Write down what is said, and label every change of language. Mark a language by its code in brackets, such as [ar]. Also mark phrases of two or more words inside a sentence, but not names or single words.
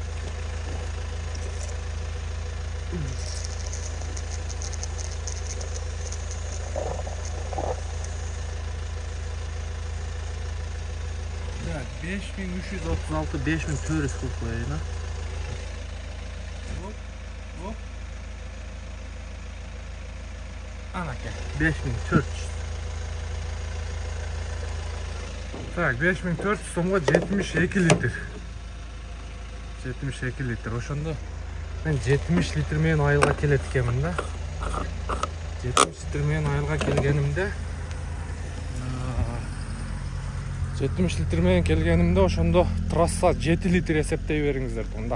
[uz] Evet, 5336, 5400 qilib qo'yaylik. Hop. Anaka, 5400. Tak, 5400 so'mga 72 litr. 72 литр. [ky] Ошондо мен 70 литр менен айылга келет экенмин да. 70 литр менен айылга келгенимде 70 литр менен келгенимде ошондо трасса 7 литр эсептей бериңиздер туугандар.